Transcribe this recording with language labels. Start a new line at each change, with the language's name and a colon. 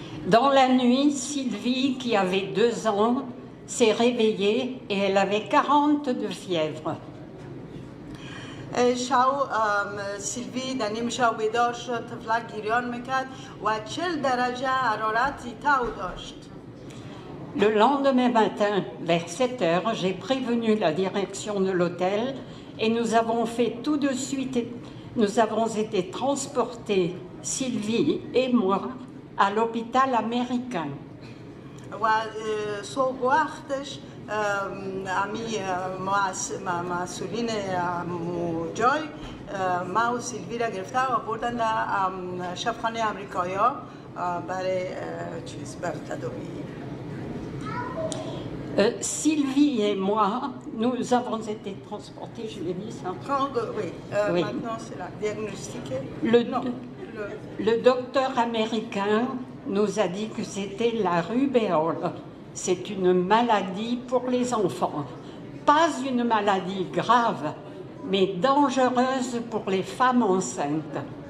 French: Dans la nuit, Sylvie, qui avait 2 ans, s'est réveillée et elle avait 40 de fièvre.
Persian: شاو سیلوی در نیم شاو بیدار شد، طفلک گریان میکرد و 40 درجه حرارتی تاو داشت.
French: Le lendemain matin, vers 7 heures, j'ai prévenu la direction de l'hôtel et nous avons fait tout de suite, nous avons été transportés, Sylvie et moi, à l'hôpital américain.
Persian: و صبح وقتش امی مسئولین جای ما و سیلوی را گرفته و بردن در شفاخانه امریکایی برای تداوی.
French: Sylvie et moi, nous avons été transportés, je l'ai dit ça. Oui, maintenant c'est la diagnostic. Le docteur américain nous a dit que c'était la rubéole. C'est une maladie pour les enfants. Pas une maladie grave, mais dangereuse pour les femmes enceintes.